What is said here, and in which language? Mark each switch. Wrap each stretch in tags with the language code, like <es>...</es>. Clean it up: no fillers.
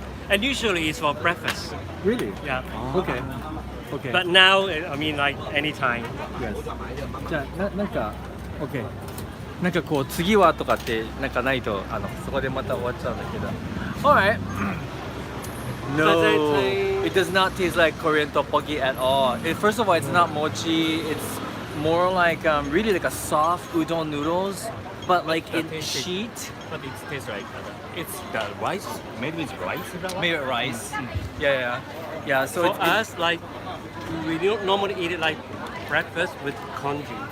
<en>And usually it's for breakfast. Really? Yeah. Okay. Okay. But now, I mean, like anytime. yes.</en> <ja>じゃあなんか OK なんかこう次はとかってなんかないとそこでまた終わっちゃうんだけど Alright No it does not taste like Korean tteokbokki at all.</ja> <en>First of all, it's not mochi. It's more like really like a soft udon noodles, but like in sheet. But it tastes like it's the rice made with rice. Made with rice. Yeah. So For it's us, like, we don't normally eat it like breakfast with congee.</en>